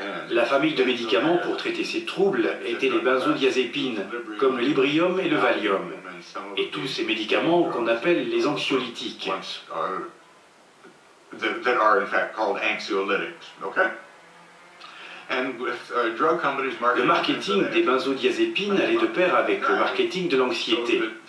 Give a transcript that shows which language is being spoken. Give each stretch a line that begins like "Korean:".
French: La famille de médicaments pour traiter ces troubles étaient les benzodiazépines, comme le Librium et le Valium. et tous ces médicaments qu'on appelle les anxiolytiques.
English: That are in fact called anxiolytics, okay? And with drug companies
French: Le marketing des benzodiazépines allait de pair avec le marketing de l'anxiété.